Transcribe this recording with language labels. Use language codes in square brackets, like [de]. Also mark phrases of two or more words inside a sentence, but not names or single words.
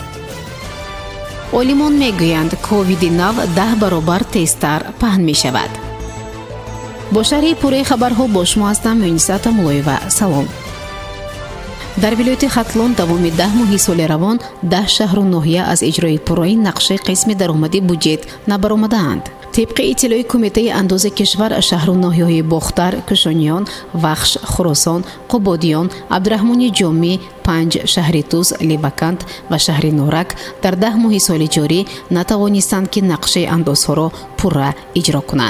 [tg] олимон мегӯянд ковиди-9 10 баробар тезтар паҳн мешавад. бо шарҳи пурраи хабарҳо бо шумо ҳастам Муниса Тамулоева. салом. дар вилояти хатлон давоми 10 моҳи соли равон 10 шаҳру ноҳия аз иҷрои пурраи нақшаи қисми даромади буҷет набаромадаанд. Тибқи иттилои Кумитаи андози кишвар шаҳру ноҳияҳои Бохтар, Кушониён, Вахш, Хуросон, Қубодиён, Абдураҳмони Ҷомӣ, 5 шаҳри Тус, Левакант ва шаҳри Норак дар 10 моҳи соли ҷорӣ натавонистанд ки нақшаи андозҳоро пурра иҷро кунанд.